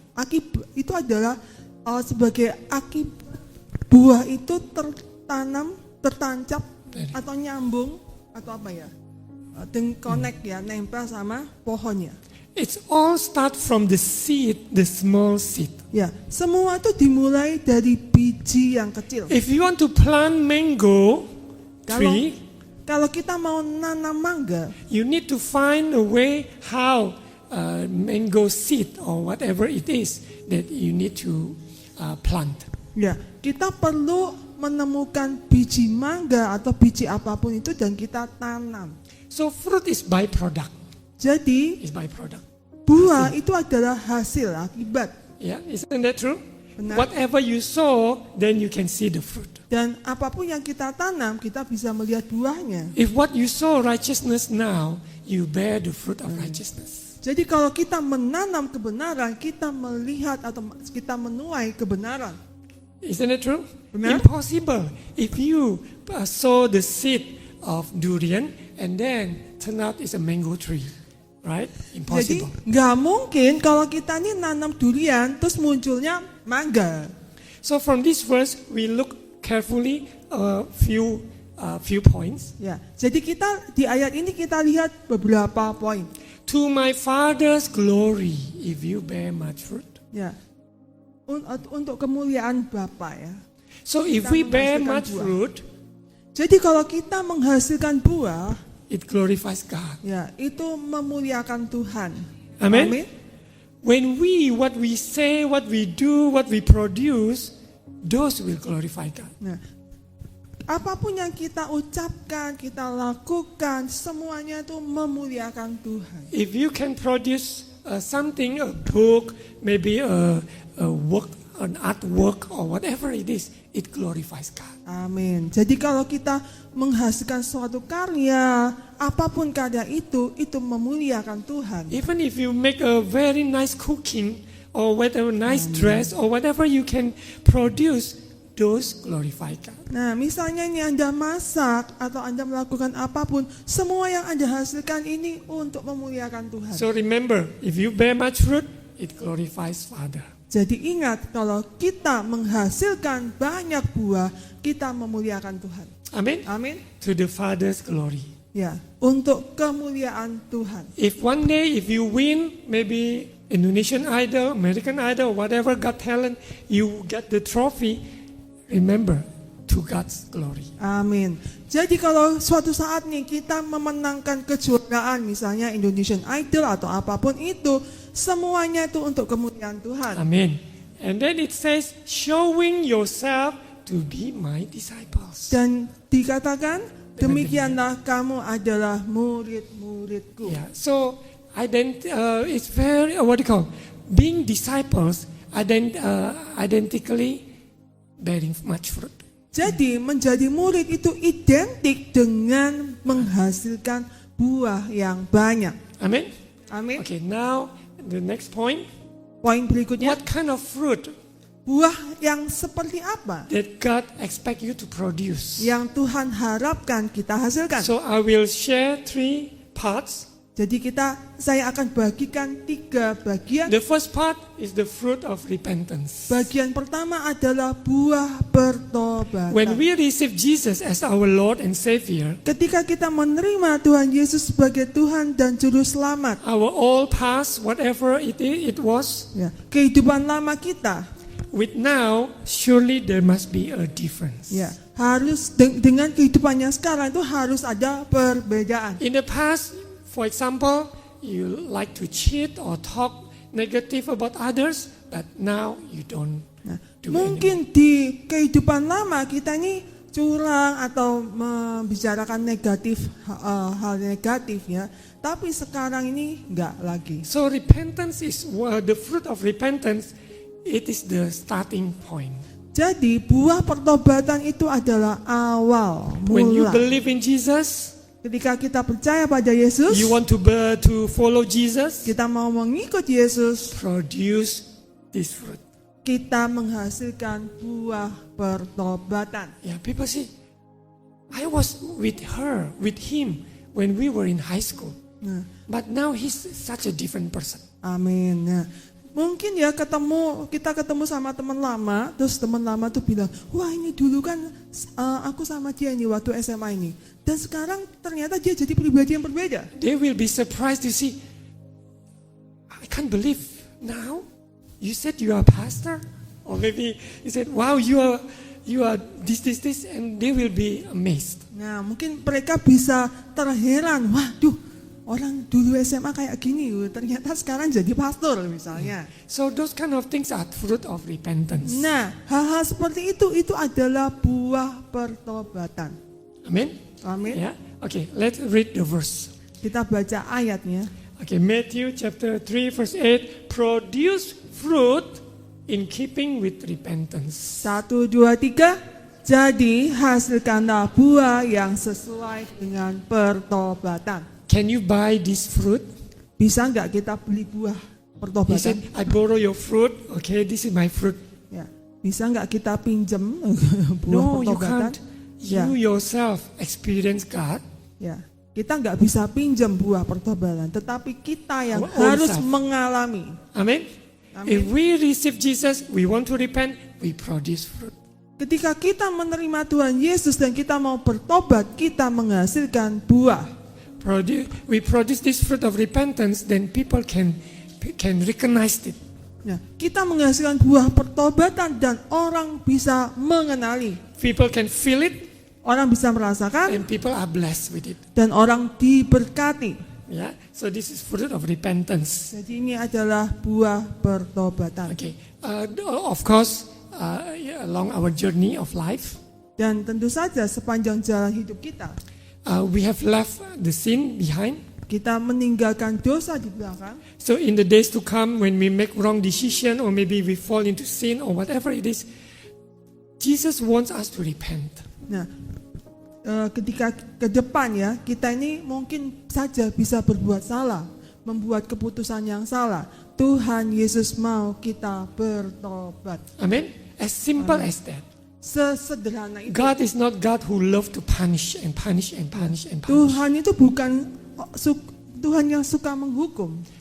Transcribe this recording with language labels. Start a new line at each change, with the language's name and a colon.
Indonesian: akibat, itu adalah sebagai buah itu tertancap atau nyambung atau apa ya, connect ya, nempel sama pohonnya.
English: It's all start from the seed, the small seed.
Indonesian: Ya, semua itu dimulai dari biji yang kecil.
English: If you want to plant mango tree,
Indonesian: Kalau kita mau nanam mangga,
English: you need to find a way how mango seed or whatever it is that you need to plant.
Indonesian: ya, kita perlu menemukan biji mangga atau biji apapun itu dan kita tanam.
English: So fruit is byproduct.
Indonesian: Jadi
English: Is byproduct.
Indonesian: buah itu adalah hasil akibat.
English: Yeah, isn't that true?
Indonesian: Benar.
English: Whatever you sow, then you can see the fruit.
Indonesian: Dan apapun yang kita tanam, kita bisa melihat buahnya.
English: If what you sow righteousness now, you bear the fruit of righteousness.
Indonesian: Jadi kalau kita menanam kebenaran, kita melihat atau kita menuai kebenaran.
English: Isn't it true?
Indonesian: Benar.
English: Impossible. If you sow the seed of durian and then turn out it's a mango tree, right?
Indonesian: Jadi
English: Impossible.
Indonesian: nggak mungkin kalau kita nih nanam durian terus munculnya mangga.
English: So from this verse, we look carefully a few points.
Indonesian: Ya, jadi kita di ayat ini kita lihat beberapa poin.
English: To my Father's glory, if you bear much fruit.
Indonesian: Ya, untuk kemuliaan Bapa ya.
English: So if
Indonesian: Kita
English: we bear
Indonesian: menghasilkan
English: much
Indonesian: buah.
English: fruit,
Indonesian: Jadi kalau kita menghasilkan buah,
English: it glorifies God.
Indonesian: ya itu memuliakan Tuhan.
English: Amen. When what we say, what we do, what we produce, those will glorify God.
Indonesian: Nah, apapun yang kita ucapkan, kita lakukan, semuanya itu memuliakan Tuhan.
English: If you can produce something, a book, maybe a work, an artwork, or whatever it is, it glorifies God.
Indonesian: Amin. Jadi kalau kita menghasilkan suatu karya, apapun karya itu memuliakan Tuhan.
English: Even if you make a very nice cooking, or whatever nice dress, or whatever you can produce, those glorify God.
Indonesian: Nah, misalnya ini Anda masak atau Anda melakukan apapun, semua yang Anda hasilkan ini untuk memuliakan Tuhan.
English: So remember, if you bear much fruit, it glorifies Father.
Indonesian: Jadi ingat, kalau kita menghasilkan banyak buah, kita memuliakan Tuhan.
English: Amen.
Indonesian: Amin.
English: To the Father's glory.
Indonesian: Ya, untuk kemuliaan Tuhan.
English: If one day, if you win, maybe Indonesian Idol, American Idol, whatever Got Talent, you get the trophy, remember, to God's glory.
Indonesian: Amin. Jadi kalau suatu saat nih kita memenangkan kejuaraan, misalnya Indonesian Idol atau apapun itu, semuanya itu untuk kemuliaan Tuhan.
English: Amen. And then it says, showing yourself to be my disciples.
Indonesian: Dan dikatakan, demikianlah kamu adalah murid-muridku.
English: Yeah. So it's very being disciples, identically bearing much fruit.
Indonesian: Jadi menjadi murid itu identik dengan menghasilkan buah yang banyak.
English: Amen.
Indonesian: Amin.
English: Okay. Now the next point.
Indonesian: Poin berikutnya,
English: What kind of fruit
Indonesian: buah yang seperti apa
English: that God expect you to produce?
Indonesian: yang Tuhan harapkan kita hasilkan?
English: So I will share 3 parts.
Indonesian: Jadi saya akan bagikan 3 bagian.
English: The first part is the fruit of repentance.
Indonesian: Bagian pertama adalah buah pertobatan.
English: When we receive Jesus as our Lord and Savior,
Indonesian: Ketika kita menerima Tuhan Yesus sebagai Tuhan dan Juru Selamat,
English: our old past, whatever it was,
Indonesian: ya, kehidupan lama kita,
English: with now, surely there must be a difference.
Indonesian: ya, harus dengan kehidupan yang sekarang itu harus ada perbedaan.
English: In the past, for example, you like to cheat or talk negative about others, but now you don't
Indonesian: Nah,
English: do
Indonesian: mungkin
English: anymore.
Indonesian: di kehidupan lama kita ini curang atau membicarakan hal negatif ya, tapi sekarang ini enggak lagi.
English: So repentance is the fruit of repentance. It is the starting point.
Indonesian: Jadi buah pertobatan itu adalah awal
English: When you
Indonesian: mula.
English: believe in Jesus,
Indonesian: Ketika kita percaya pada Yesus,
English: you want to follow Jesus,
Indonesian: kita mau mengikut Yesus,
English: produce this fruit.
Indonesian: kita menghasilkan buah pertobatan.
English: Yeah, people say, I was with him when we were in high school,
Indonesian: Nah,
English: but now he's such a different person.
Indonesian: amin. Nah, mungkin ya kita ketemu sama teman lama, terus teman lama tuh bilang, wah ini dulu kan aku sama dia ini waktu SMA ini, dan sekarang ternyata dia jadi pribadi yang berbeda.
English: They will be surprised to see, I can't believe now you said you are a pastor, or maybe you said, wow, you are this, and they will be amazed.
Indonesian: Nah, mungkin mereka bisa terheran, waduh, orang dulu SMA kayak gini, ternyata sekarang jadi pastor misalnya.
English: So those kind of things are fruit of repentance.
Indonesian: Nah, hal-hal seperti itu adalah buah pertobatan.
English: Amen.
Indonesian: Amin.
English: Yeah. Okay, let's read the verse.
Indonesian: Kita baca ayatnya.
English: Okay, Matthew chapter 3 verse 8, produce fruit in keeping with repentance.
Indonesian: 1, 2, 3. Jadi hasilkanlah buah yang sesuai dengan pertobatan.
English: Can you buy this fruit?
Indonesian: Bisa nggak kita beli buah
English: He
Indonesian: pertobatan?
English: said, I borrow your fruit. Okay, this is my fruit.
Indonesian: Ya, bisa nggak kita pinjem buah
English: No, you
Indonesian: pertobatan?
English: can't. You yourself experience God.
Indonesian: Ya, kita nggak bisa pinjam buah pertobatan, tetapi kita yang
English: Our own
Indonesian: harus
English: self.
Indonesian: mengalami.
English: Amen. Amen. If we receive Jesus, we want to repent, we produce fruit.
Indonesian: Ketika kita menerima Tuhan Yesus dan kita mau bertobat, kita menghasilkan buah.
English: We produce this fruit of repentance, then people can recognize it.
Indonesian: Nah, kita menghasilkan buah pertobatan dan orang bisa mengenali,
English: People can feel it,
Indonesian: orang bisa merasakan,
English: and people are blessed with it.
Indonesian: dan orang diberkati.
English: Yeah. So this is fruit of repentance.
Indonesian: Jadi ini adalah buah pertobatan.
English: Okay. Of course, along our journey of life,
Indonesian: Dan tentu saja sepanjang jalan hidup kita,
English: we have left the sin behind.
Indonesian: kita meninggalkan dosa di belakang.
English: So in the days to come, when we make wrong decision, or maybe we fall into sin, or whatever it is, Jesus wants us to repent.
Indonesian: Nah, ketika ke depan ya, kita ini mungkin saja bisa berbuat salah, membuat keputusan yang salah. Tuhan Yesus mau kita bertobat.
English: Amen. As simple as that.
Indonesian: Sesederhana itu.
English: God is not God who loves to punish and punish and punish and punish.
Indonesian: Tuhan itu bukan Tuhan yang suka menghukum.